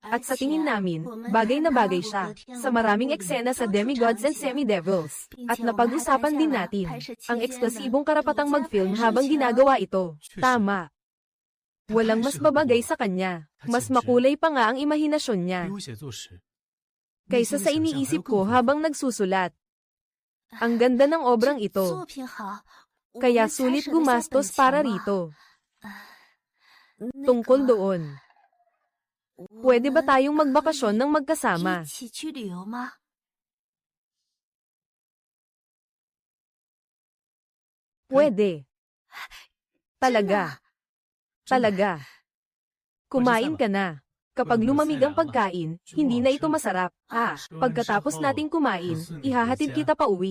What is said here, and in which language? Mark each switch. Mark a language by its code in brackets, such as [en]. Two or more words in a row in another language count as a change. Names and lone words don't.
[tl] At sa tingin namin, bagay na bagay siya sa maraming eksena sa Demigods and Semi-Devils. At napag-usapan din natin ang eksklusibong karapatang mag-film habang ginagawa ito. Tama. Walang mas babagay sa kanya. Mas makulay pa nga ang imahinasyon niya [zh] 比我写作时， [tl] kaysa sa iniisip ko habang nagsusulat. Ang ganda ng obrang ito. [zh] 作品好， [tl] Kaya sulit gumastos para rito. Tungkol doon. Pwede ba tayong magbakasyon ng magkasama? [zh] 一起去旅游吗？ [tl] Pwede. Talaga. Talaga. Kumain ka na. Kapag lumamig ang pagkain, hindi na ito masarap. Pagkatapos nating kumain, ihahatid kita pa uwi.